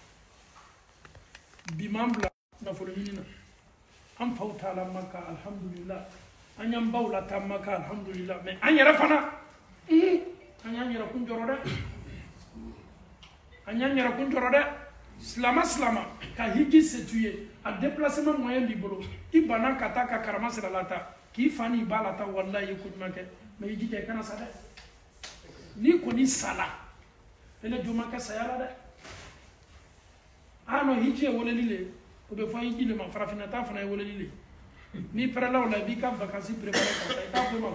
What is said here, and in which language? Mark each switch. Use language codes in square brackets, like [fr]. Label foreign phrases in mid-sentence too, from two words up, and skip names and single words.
[bm] na bi m'an bila nafolo ɲini na an faw taala Maka alhamdulillah an y'an baw lataa Maka alhamdulillah mais an yɛrɛ fana an y'an yɛrɛ kun jɔrɔ dɛ an y'an yɛrɛ kun jɔrɔ dɛ silama ka hiji se tu ye a [fr] déplacement moyen [bm] b'i bolo i banna ka taa ka karama sira lata k'i fa ni ba lata wallahi ye ko ɲuman kɛ mais hiji kɛ kana sa dɛ ni kɔni sala ele joma kɛ saya la dɛ [fr] ah non [bm] hiji ye weleli le o bɛ fɔ hiji le ma farafinna ta fana ye weleli le ni pɛrɛla o la i b'i ka [fr] vacances préparer [bm] ka taa i t'a fɔ i ma